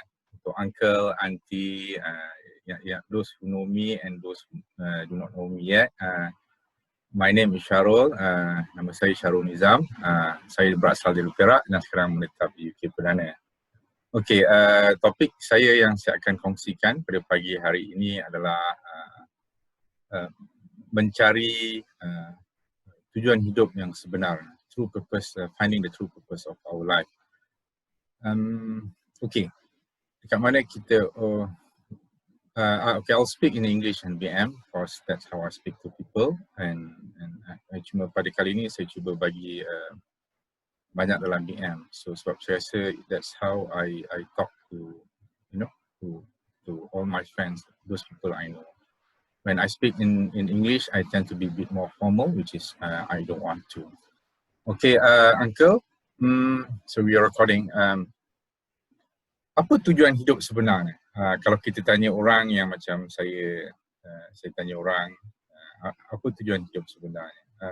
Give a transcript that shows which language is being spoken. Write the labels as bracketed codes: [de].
[en] Untuk uncle, auntie, those who know me and those who do not know me yet. My name is Syarul, [ms] nama saya Syarul Nizam. Saya berasal dari Perak dan sekarang menetap di UK Perdana. Okey, topik saya yang saya akan kongsikan pada pagi hari ini adalah mencari tujuan hidup yang sebenar, true purpose, [en] finding the true purpose of our life. Okay, [ms] dekat mana kita, [en] okay, I'll speak in English and BM, because that's how I speak to people, and [ms] cuma pada kali ini saya cuba bagi banyak dalam BM, [en] so [ms] sebab saya rasa [en] that's how I talk to, to all my friends, those people I know. When I speak in English, I tend to be a bit more formal, which is I don't want to. Okay, Uncle, so we are recording. [ms] Apa tujuan hidup sebenarnya? Kalau kita tanya orang yang macam saya tanya orang, apa tujuan hidup sebenarnya?